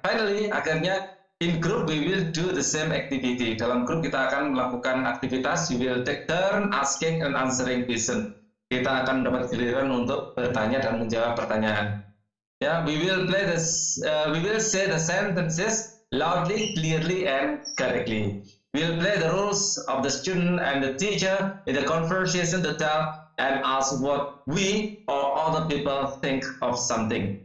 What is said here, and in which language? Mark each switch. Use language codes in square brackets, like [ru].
[en] Finally, akhirnya in group we will do the same activity. [id] Dalam grup kita akan melakukan aktivitas. [en] We will take turn asking and answering question. [id] Kita akan mendapat giliran untuk bertanya dan menjawab pertanyaan. [en] Yeah, we will play this. We will say the sentences loudly, clearly, and correctly. We will play the roles of the student and the teacher in the conversation to tell and ask what we or other people think of something.